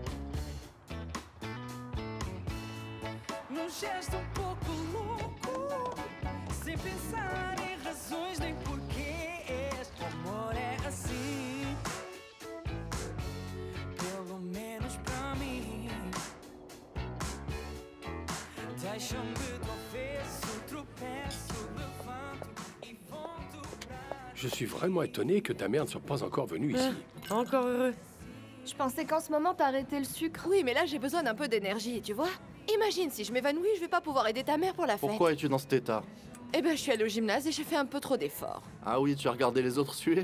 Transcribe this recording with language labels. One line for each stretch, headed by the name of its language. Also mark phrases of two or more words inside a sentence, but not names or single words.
Portuguese: Num gesto pouco louco, sem pensar em razões nem porquês. O amor é assim, pelo menos pra mim. Deixa-me do avesso, tropeço, levanto e volto pra...
French: Je suis vraiment étonné que ta mère ne soit pas encore venue ici. Encore heureux. Je pensais qu'en ce moment t'arrêtais le sucre. Oui, mais là j'ai besoin d'un peu d'énergie, tu vois. Imagine si je m'évanouis, je vais pas pouvoir aider ta mère pour la fête. Pourquoi es-tu dans cet état? Eh ben, je suis allée au gymnase et j'ai fait un peu trop d'efforts. Ah oui, tu as regardé les autres suer?